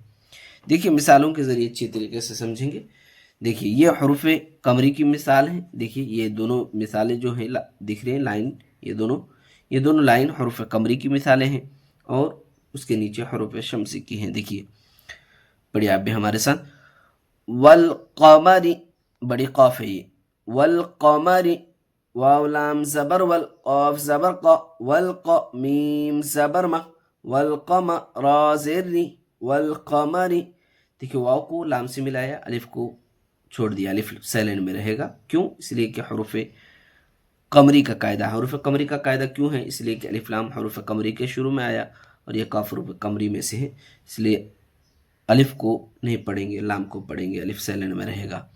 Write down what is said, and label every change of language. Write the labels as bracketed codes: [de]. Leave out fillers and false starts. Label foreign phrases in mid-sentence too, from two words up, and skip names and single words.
[ur] دیکھیے مثالوں کے ذریعے اچھی طریقے سے سمجھیں گے۔ دیکھیے یہ حروف قمری کی مثال ہے، دیکھیے یہ دونوں مثالیں جو ہیں دکھ رہے ہیں لائن، یہ دونوں لائن حروف قمری کی مثالیں ہیں اور اس کے نیچے حروف شمسی کی ہیں۔ دیکھیے پڑھیے آپ بھی ہمارے ساتھ، والقمری، بڑی قاف ہے یہ، والقمری، واو لام زبر ول، قاف زبر قا، میم زبر ما، والقمر را زری، والقمری، دیکھیے واو کو لام سے ملایا، الف کو چھوڑ دیا، الف سائلنٹ میں رہے گا، کیوں؟ اس لیے کہ حروف قمری کا قاعدہ، حروف قمری کا قاعدہ کیوں ہے؟ اس لیے کہ الف لام حروف قمری کے شروع میں آیا اور یہ قاف حروف قمری میں سے ہے، اس لیے الف کو نہیں پڑھیں گے، لام کو پڑھیں گے، الف سائلنٹ میں رہے گا۔